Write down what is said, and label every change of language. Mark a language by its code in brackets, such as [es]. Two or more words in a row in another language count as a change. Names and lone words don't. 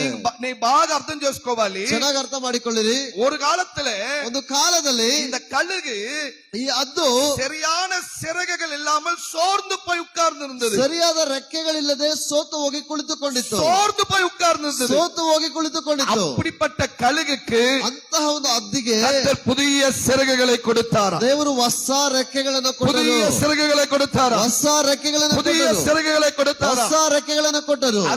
[te] நீ బాగా అర్థం చేసుకోవాలి. [kn] ಚೆನ್ನಾಗಿ ಅರ್ಥ ಮಾಡಿಕೊಳ್ಳಿರಿ. [ta] ஒரு காலத்துல [kn] ಒಂದು ಕಾಲದಲ್ಲಿ [ta] இந்த கழுகு [kn] ಈ ಹದ್ದು [ta] சரியான சிறகுகள் இல்லாமல் சோர்ந்து போய் உட்கார்ந்து இருந்தது. [kn] ಸರಿಯಾದ ರೆಕ್ಕೆಗಳಿಲ್ಲದೆ ಸೋತು ಹೋಗಿ ಕುಳಿತುಕೊಂಡಿತ್ತು, [ta] சோர்ந்து போய் உட்கார்ந்து இருந்தது. [kn] ಸೋತು ಹೋಗಿ ಕುಳಿತುಕೊಂಡಿತ್ತು. [ta] அப்படிப்பட்ட கழுகுக்கு [kn] ಅಂತಹ ಒಂದು ಹದ್ದಿಗೆ [ta] கர்த்தர் புதிய சிறகுகளை கொடுத்தாரா, [kn] ದೇವರು ಹೊಸ ರೆಕ್ಕೆಗಳನ್ನು ಕೊಟ್ಟರು, [ta] புதிய சிறகுகளை கொடுத்தாரா, [kn] ಹೊಸ ರೆಕ್ಕೆಗಳನ್ನು [ta] புதிய [kn] ಕೊಟ್ಟರು, [ta] சிறகுகளை கொடுத்தாரா. [kn] ಹೊಸ ರೆಕ್ಕೆಗಳನ್ನು ಕೊಟ್ಟರು.